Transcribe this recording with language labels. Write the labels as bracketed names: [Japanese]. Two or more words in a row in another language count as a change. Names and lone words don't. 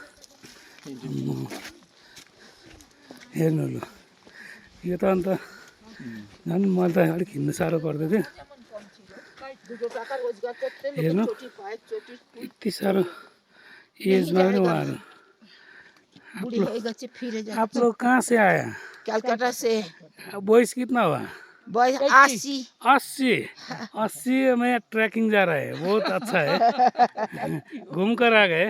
[Nepali] हेर्नु ल, यो त अन्त झन् मलाई त अलिक हिँड्नु साह्रो पर्दै थियो। हेर्नु यति साह्रो एजमा पनि उहाँहरू। [Hindi] आप लोग कहाँ से आया? कलकत्ता से। बॉयस कितना हुआ? बॉय 80। 80 में ट्रैकिंग जा रहा है, बहुत अच्छा है। घूम कर आ गए।